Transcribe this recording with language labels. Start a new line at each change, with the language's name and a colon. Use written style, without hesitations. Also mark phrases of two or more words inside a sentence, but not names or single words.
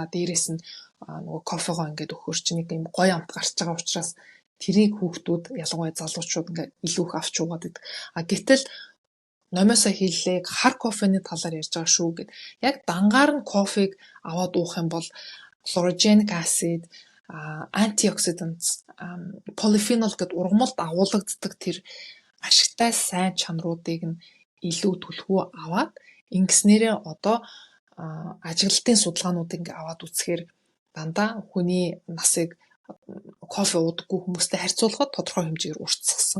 Mongolian: Дээрээс нь нөгөө кофегоо ингээ өгөхөр чинь нэг юм гоё амт гарч байгаа учраас тэрийг хүүхдүүд ялангуяа залуучууд ингээ илүү их авч уугаад байдаг. Гэтэл номоосоо хэллээ хар кофений талаар ярьж байгаа шүү гэд. Яг дангаар нь кофег аваад уух юм бол
English: chlorogenic acid, antioxidants, polyphenol
Mongolian: гэд ургамалд агуулгаддаг тэр ашигтай сайн чанаруудыг нь илүү түлхүү аваад ингэснээрээ одоо ажиглалтын судалгаануудыг ингээ аваад үзэхээр дандаа хүний насыг кофе уудаггүй хүмүүстэй харьцуулахад тодорхой хэмжээгээр уртсгсан.